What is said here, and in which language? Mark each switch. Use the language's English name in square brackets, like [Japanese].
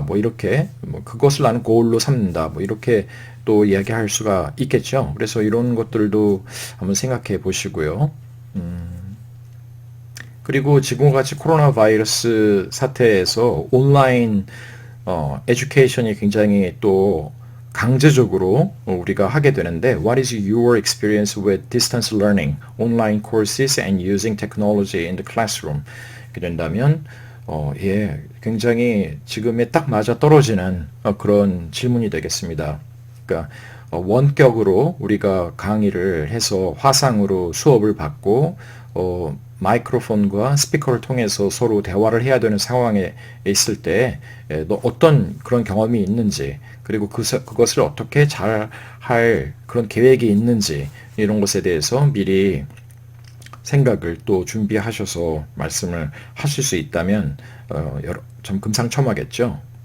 [Korean] 뭐 이렇게 그것을 나는 고울로 삼는다. 뭐 이렇게 또 이야기할 수가 있겠죠. 그래서 이런 것들도 한번 생각해 보시고요. 그리고 지금과 같이 코로나 바이러스 사태에서 온라인 에듀케이션이 굉장히 또 강제적으로 우리가 하게 되는데 [English] What is your experience with distance learning, online courses and using technology in the classroom? [Korean] 이렇게 된다면 굉장히 지금에 딱 맞아 떨어지는 그런 질문이 되겠습니다. 그러니까 원격으로 우리가 강의를 해서 화상으로 수업을 받고 마이크로폰과 스피커를 통해서 서로 대화를 해야 되는 상황에 있을 때 너 어떤 그런 경험이 있는지 그리고 그것을 어떻게 잘 할 그런 계획이 있는지 이런 것에 대해서 미리 생각을 또 준비하셔서 말씀을 하실 수 있다면 좀 금상첨화겠죠.